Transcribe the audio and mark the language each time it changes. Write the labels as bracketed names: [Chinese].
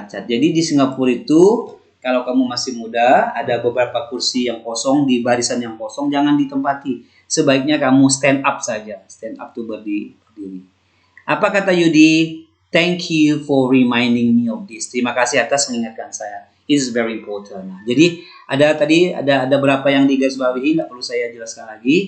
[Indonesian] Jadi di Singapura itu kalau kamu masih muda, ada beberapa kursi yang kosong di barisan yang kosong, jangan ditempati. Sebaiknya kamu stand up saja. Stand up itu berdiri. Apa kata Yudi? [English] Thank you for reminding me of this. [Indonesian] Terima kasih atas mengingatkan saya. [English] It is very important. [Indonesian] Nah, jadi ada berapa yang digarisbawahi, tidak perlu saya jelaskan lagi.